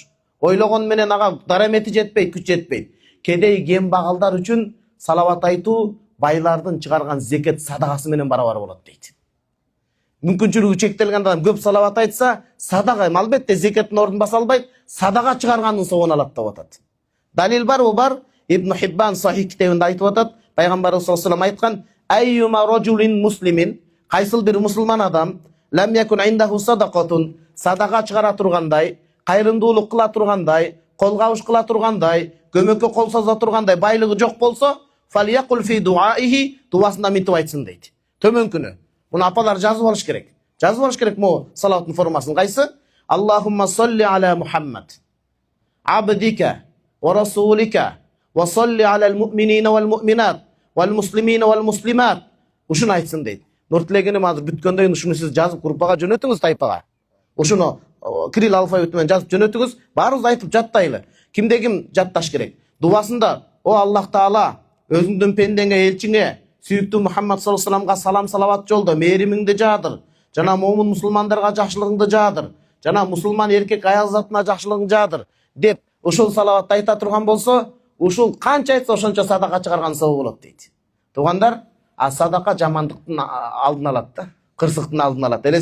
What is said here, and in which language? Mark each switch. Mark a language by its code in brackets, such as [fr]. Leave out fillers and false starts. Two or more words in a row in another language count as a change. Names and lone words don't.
[ky] Ойлогон менен ага дарамети жетпейт, күч жетпейт. Кедей кембагалдар үчүн салават айтуу байлардын чыгарган зекет садагасы менен барабар болот дейт. Мүмкүнчүлүгү чектелген адам көп салават айтса, садага, албетте зекеттин ордун баса албайт, садага чыгарганын соогун алат деп атат. Далил бар, бар. Ибн Хиббан Сахих китебинде айтып атат. [ar] Пайгамбарыбыз صلى الله عليه وسلم айткан: "أيما رجل مسلم", [ky] кайсыл бир мусулман адам [ar] لم يكن عنده صدقة, [ky] садага чыгара тургандай, кайрымдуулук кыла тургандай, кол кабыш кыла тургандай, көмөккө кол созо тургандай байлыгы жок болсо, [ar] فليقل في دعائه, [ky] дуасында мынтип айтсын дейт. Төмөнкүнү. Муну апалар жазып алыш керек. Жазып алыш керек могу салаваттын формасын. Кайсы? [ar] اللهم صل على محمد عبدك ورسولك وصل على المؤمنين والمؤمنات والمسلمين والمسلمات. [ky] Ушуну айтсын дейт. Нур тилегеним азыр бүткөндөн кийин ушуну сиз жазып группага жөнөтүңүз, тайпага. Ушуну кирилл алфавит менен жазып жөнөтүңүз, баарыбыз айтып жаттайлы. Кимде ким жатташ керек. Дуасында: "О Аллах Таала, өзүңдүн пендеңе, элчиңе, сүйүктүү Мухаммад [ar] صلى الله عليه وسلم [ky] салам салават жолдо, мээримиңди жаадыр. Жана момун мусулмандарга жакшылыгыңды жаадыр. Жана мусулман эркек аял затына жакшылыгыңды жаадыр" деп ушул салаватты айта турган болсо, ушул канча айтса ошончо садака чыгарган сабы болот дейт. Туугандар, а садака жамандыктын алдын алат да, кырсыктын алдын алат.